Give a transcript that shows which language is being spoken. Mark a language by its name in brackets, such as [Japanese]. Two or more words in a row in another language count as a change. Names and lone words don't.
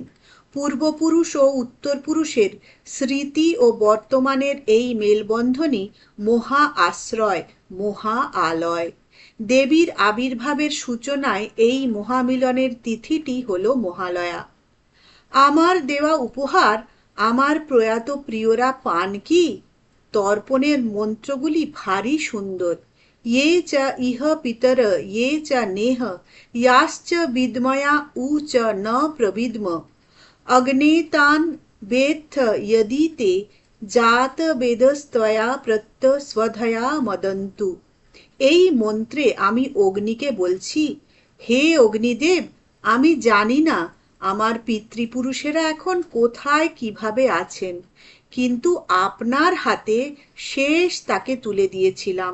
[Bangla] পূর্বপুরুষ ও উত্তরপুরুষের স্মৃতি ও বর্তমানের এই মেলবন্ধনই মহা আশ্রয়, মহা আলয়। দেবীর আবির্ভাবের সূচনায় এই মহামিলনের তিথিটি হলো মহালয়া। আমার দেওয়া উপহার আমার প্রয়াত প্রিয়রা পান কি? তর্পণের মন্ত্রগুলি ভারী সুন্দর। [Sanskrit] ये च इह पितर ये च नेह याश्च विद्मया उ च न प्रविद्म अग्नेतान वेत्थ यदि ते জাত বেদস্তয়া প্রত্য স্বধয়া মদন্তু। [Bangla] এই মন্ত্রে আমি অগ্নিকে বলছি, হে অগ্নিদেব, আমি জানি না আমার পিতৃপুরুষেরা এখন কোথায় কিভাবে আছেন, কিন্তু আপনার হাতে শেষ তাকে তুলে দিয়েছিলাম।